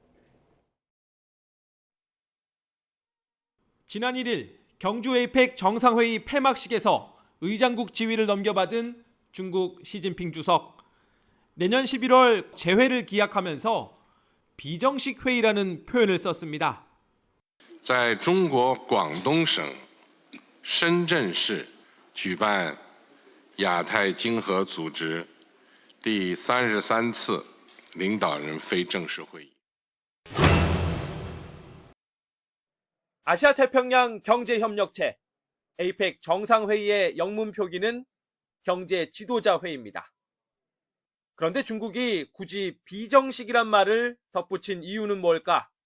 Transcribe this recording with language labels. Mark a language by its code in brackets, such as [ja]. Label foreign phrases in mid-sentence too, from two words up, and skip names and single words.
[ko] 지난 1일 경주 에이펙 정상회의 폐막식에서 의장국 지위를 넘겨받은 중국 시진핑 主席. 내년 11월 재회를 기약하면서 비정식 회의라는 표현을 썼습니다. [zh] 在中国广东省深圳市举办亚太经合组织第33次领导人非正式会议。 [ko] 아시아 태평양 경제협력체 에이펙 정상회의의 영문 표기는 경제 지도자 회의입니다. 그런데 중국이 굳이 비정식이란 말을 덧붙인 이유는 뭘까?